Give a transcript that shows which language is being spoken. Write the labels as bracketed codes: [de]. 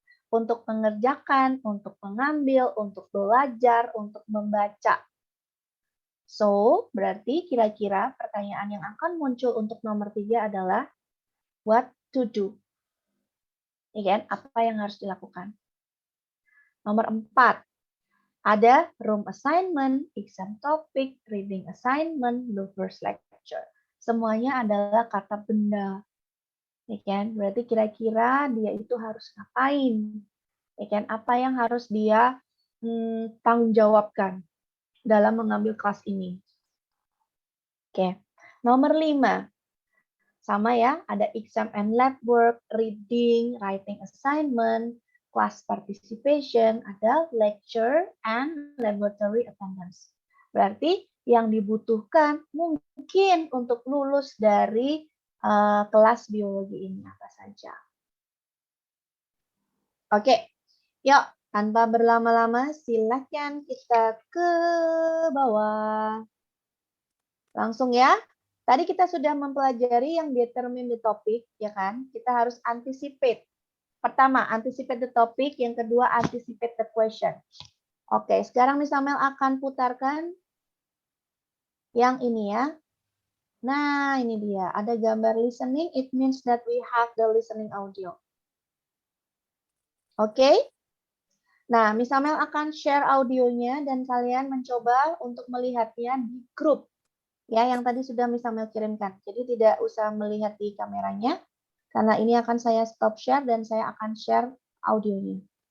[id] Untuk mengerjakan, untuk mengambil, untuk belajar, untuk membaca. So, berarti kira-kira pertanyaan yang akan muncul untuk nomor 3 adalah [en] what to do. [id] Ya kan? Apa yang harus dilakukan. Nomor 4, ada [en] room assignment, exam topic, reading assignment, the first lecture. [id] Semuanya adalah kata benda. Ya kan? Berarti kira-kira dia itu harus ngapain? Ya kan? Apa yang harus dia tanggung jawabkan dalam mengambil kelas ini? Oke. Nomor 5. Sama ya, ada [en] exam and lab work, reading, writing assignment, class participation, [id] ada [en] lecture and laboratory attendance. [id] Berarti yang dibutuhkan mungkin untuk lulus dari kelas biologi ini apa saja. Oke, yuk tanpa berlama-lama silakan kita ke bawah. Langsung ya. Tadi kita sudah mempelajari yang [en] determine the topic, [id] ya kan? Kita harus anticipate. Pertama, [en] anticipate the topic. [id] Yang kedua, [en] anticipate the question. [id] Oke, sekarang Miss Amel akan putarkan yang ini ya. Nah, ini dia. Ada gambar listening. [en] It means that we have the listening audio. Oke? [id] Nah, Miss Amel akan share audionya dan kalian mencoba untuk melihatnya di grup. Ya, yang tadi sudah Miss Amel kirimkan. Jadi tidak usah melihat di kameranya, karena ini akan saya stop share dan saya akan share audionya.